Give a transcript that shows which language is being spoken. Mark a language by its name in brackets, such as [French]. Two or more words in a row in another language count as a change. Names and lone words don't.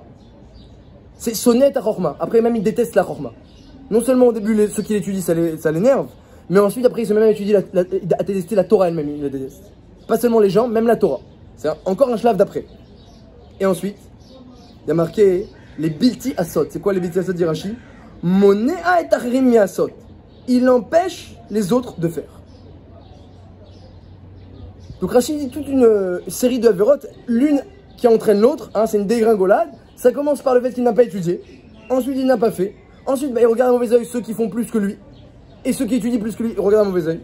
[French] C'est sonnet à chorma. Après même il déteste la chorma. Non seulement au début, ceux qui l'étudient, ça l'énerve, mais ensuite, après, il se met même à étudier, à détester la Torah elle-même, il la déteste. Pas seulement les gens, même la Torah. C'est encore un shlav d'après. Et ensuite, il y a marqué les [Hebrew] בלתי עשות. [French] C'est quoi les [Hebrew] בלתי עשות [French] d'Irachi? [Hebrew] מונע את אחרים מלעשות. [French] Il empêche les autres de faire. Donc Rashi dit toute une série de avérotes, l'une qui entraîne l'autre, hein, c'est une dégringolade. Ça commence par le fait qu'il n'a pas étudié, ensuite il n'a pas fait. Ensuite, il regarde à mauvais oeil ceux qui font plus que lui. Et ceux qui étudient plus que lui, il regarde à mauvais oeil.